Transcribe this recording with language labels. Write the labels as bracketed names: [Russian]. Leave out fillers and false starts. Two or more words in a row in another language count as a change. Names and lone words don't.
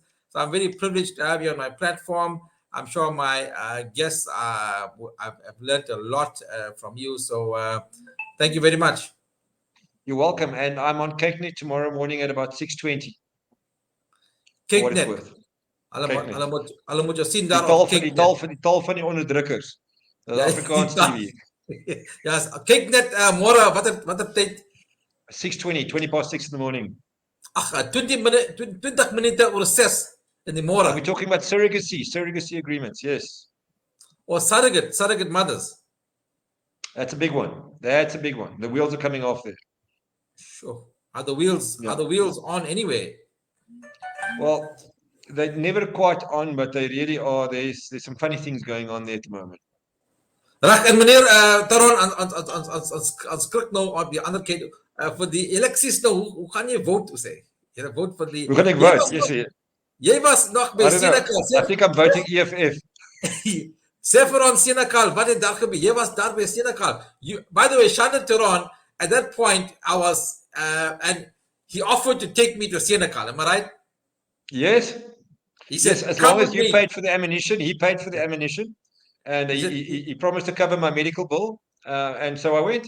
[English] So I'm very privileged to have you on my platform. I'm sure my guests, I've learned a lot from you. So thank you very much. You're welcome. And I'm on CakeNet tomorrow morning at about 6:20 for what it's CakeNet. worth. CakeNet. [Afrikaans] Hulle moet jou sien daar op CakeNet. Die taal van die onderdrukkers. Ja, Dis Afrikaans TV. ja, CakeNet môre watter tyd? [English] 6:20, 20 past 6 in the morning. [Afrikaans] Ag, 20 minute oor 6 in die môre. [English] Are we talking about surrogacy agreements? Yes. Or surrogate mothers. That's a big one. That's a big one. The wheels are coming off there. Sure. Are the wheels on anyway? Well, they're never quite on, but they really are. There's some funny things going on there at the moment. [Afrikaans] Reg, en meneer Theron, aan skrik nou op die ander kant vir die eleksies nou, hoe gaan jy vote sê? Jy vote vir die Hoe gaan ek vote? Jy was nog by Senekal. [English] I think I'm voting EFF. [Afrikaans] Sê vir ons Senekal, wat het daar gebeur? Jy was daar by Senekal. [English] By the way, Shando Theron, at that point I was and he offered to take me to Senekal. Am I right? Yes. He said, yes, as long as you paid for the ammunition, he paid for the ammunition. And he promised to cover my medical bill, and so I went.